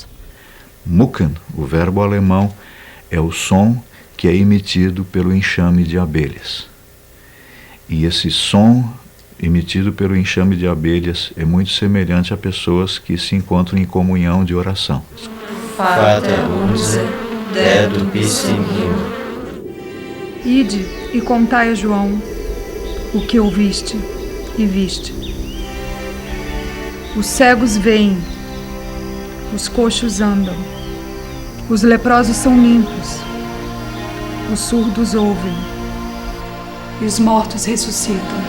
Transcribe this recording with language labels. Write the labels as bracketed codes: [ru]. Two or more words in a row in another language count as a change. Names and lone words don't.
[pt] Mucken, o verbo alemão, é o som que é emitido pelo enxame de abelhas. E esse som emitido pelo enxame de abelhas é muito semelhante a pessoas que se encontram em comunhão de oração. [de] Vater unser, der du bist im Himmel. [pt] Ide e contai a João o que ouviste e viste. Os cegos veem, os coxos andam, os leprosos são limpos, os surdos ouvem e os mortos ressuscitam.